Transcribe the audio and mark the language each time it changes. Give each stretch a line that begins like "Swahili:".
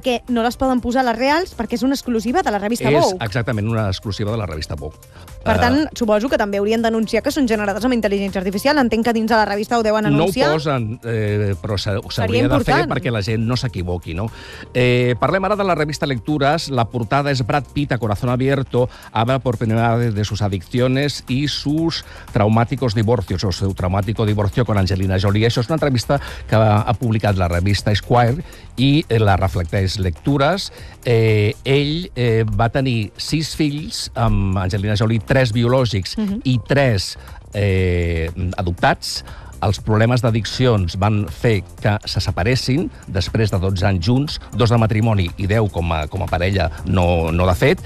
Catalan: Perquè no les poden posar les reals, perquè és una exclusiva de la revista Vogue. És exactament una exclusiva de la revista Vogue. Per tant, suposo que també haurien d'anunciar que són generades amb intel·ligència artificial. Entenc que dins de la revista ho deuen anunciar. No ho posen, però s'hauria de fer perquè la gent no s'equivoqui, no? Parlem ara de la revista Lectures. La portada és
Spanish: Brad Pitt, a corazón abierto, habla por primera vez de sus adicciones y sus traumáticos divorcios, o su traumático divorcio con Angelina Jolie.
Catalan: Això és una entrevista que ha publicat la revista Esquire i la reflecteix Lectures. Ell va tenir 6 fills amb Angelina Jolie, 3 biològics i 3 adoptats. els problemes d'addiccions van fer que se separessin després de 12 anys junts, 2 de matrimoni i 10 com a parella no de fet.